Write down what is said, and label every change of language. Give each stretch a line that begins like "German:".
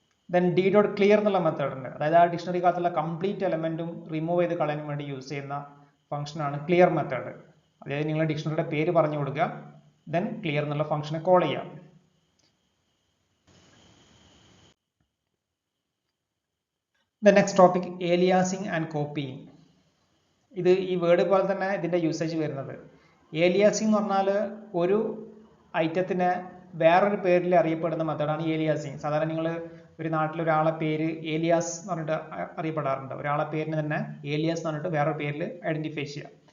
Malayalam: Then d dot clear എന്നുള്ള method ഉണ്ട്, അതായത് ആ ഡിക്ഷണറിക്കകത്തുള്ള കംപ്ലീറ്റ് എലമെന്റും റിമൂവ് ചെയ്ത് കളയാൻ വേണ്ടി യൂസ് ചെയ്യുന്ന ഫംഗ്ഷനാണ് ക്ലിയർ മെത്തേഡ്. അതായത് നിങ്ങൾ ഡിക്ഷണറിയുടെ പേര് പറഞ്ഞു കൊടുക്കുക, ദെൻ ക്ലിയർ എന്നുള്ള ഫംഗ്ഷനെ കോൾ ചെയ്യാം.
English: The next topic, aliasing and copying.
Malayalam: ഇത് ഈ വേർഡ് പോലെ തന്നെ ഇതിൻ്റെ യൂസേജ് വരുന്നത്. ഏലിയാസിംഗ് എന്ന് പറഞ്ഞാൽ ഒരു ഐറ്റത്തിനെ വേറൊരു പേരിൽ അറിയപ്പെടുന്ന മെത്തേഡാണ് ഏലിയാസിംഗ്. സാധാരണ നിങ്ങൾ ഒരു നാട്ടിലൊരാളെ പേര് ഏലിയാസ് എന്ന് പറഞ്ഞിട്ട് അറിയപ്പെടാറുണ്ട്. ഒരാളെ പേരിന് തന്നെ ഏലിയാസ് എന്ന് പറഞ്ഞിട്ട് വേറൊരു പേരിൽ ഐഡൻറ്റിഫൈ ചെയ്യുക.